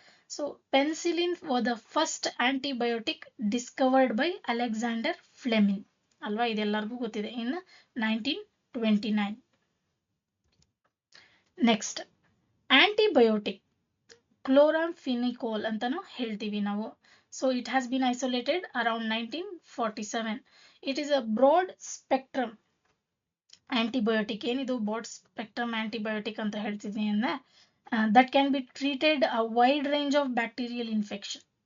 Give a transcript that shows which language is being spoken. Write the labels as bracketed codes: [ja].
[en] So penicillin was the first antibiotic discovered by Alexander Fleming. [kn] ಅಲ್ವಾ, ಇದೆಲ್ಲರಿಗೂ ಗೊತ್ತಿದೆ, [en] in 1929. [kn] Next, antibiotic ಕ್ಲೋರಾಂಫಿನಿಕೋಲ್ ಅಂತಾನು ಹೇಳ್ತೀವಿ ನಾವು. [en] So it has been isolated around 1947. It is a broad spectrum antibiotic. [kn] ಏನಿದು broad spectrum antibiotic ಅಂತ ಹೇಳ್ತಿದ್ದೀನಿ ಅಂದ್ರೆ [en] that can be treated a wide range of bacterial infection.